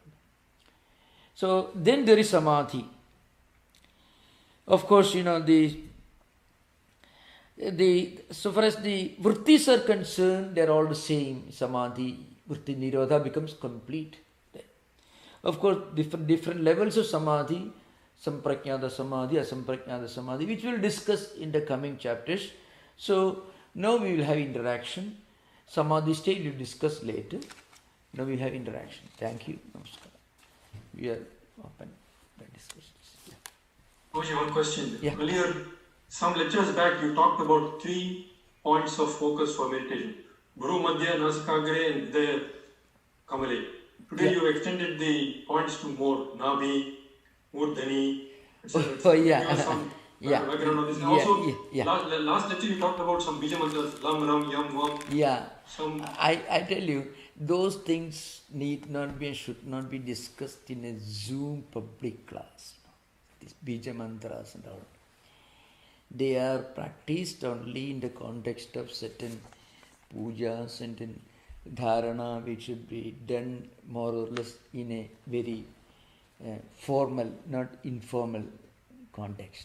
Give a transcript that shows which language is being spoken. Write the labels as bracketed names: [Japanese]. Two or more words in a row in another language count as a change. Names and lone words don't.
[English] So then there is samadhi. Of course, so far as the vrittis are concerned, they are all the same. Samadhi, [Sanskrit] वृत्ति निरोध [English] becomes complete. Of course, different levels of samadhi, [Sanskrit] सम्प्रज्ञात समाधि, असम्प्रज्ञात समाधि, [English] which we will discuss in the coming chapters. So now we will have interaction. Samadhi state we will discuss later. Now we have interaction. Thank you. Namaskar. We are open for discussions. Yeah. Moshi, one question. Yeah. Earlier, some lectures back, you talked about 3 points of focus for meditation. [Sanskrit] भ्रू, मध्य, नासिकाग्रे, and हृदय, कमले. [English] Today you extended the points to more. [Sanskrit] नाभि, मूर्धनि, etc. [English] Oh, yeah. Give us some Yeah. background on this. And Yeah, also, yeah. last lecture you talked about some bija mantras, [Sanskrit] लं, रं, यं, वं. [English] Yeah. Some I tell you, those things need not be and should not be discussed in a Zoom public class. These bija mantras and all. They are practiced only in the context of certain pujas and in dharana, which should be done more or less in a very formal, not informal context.